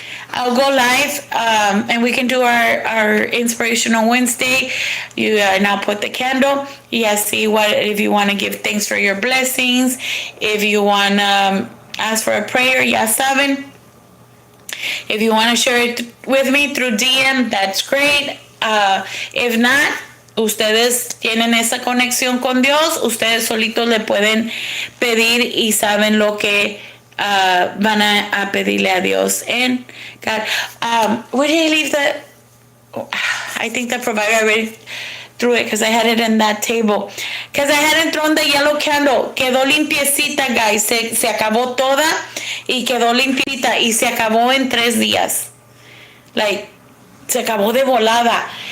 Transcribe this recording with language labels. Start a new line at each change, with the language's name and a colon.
English: I'll go live and we can do our Inspirational Wednesday. You now put the candle. Yes, see if you want to give thanks for your blessings. If you want to ask for a prayer,
Spanish: ya saben.
English: If you want to share it with me through DM, that's great. If not,
Spanish: ustedes tienen esa conexión con Dios. Ustedes solitos le pueden pedir y saben lo que van a pedirle a Dios.
English: And God, where did I leave that? I think the provider already threw it because I had it in that table. Because I hadn't thrown the yellow candle.
Spanish: Quedó limpiecita, guys. Se acabó toda y quedó limpiecita y se acabó en 3 días.
English: Like,
Spanish: se acabó de volada.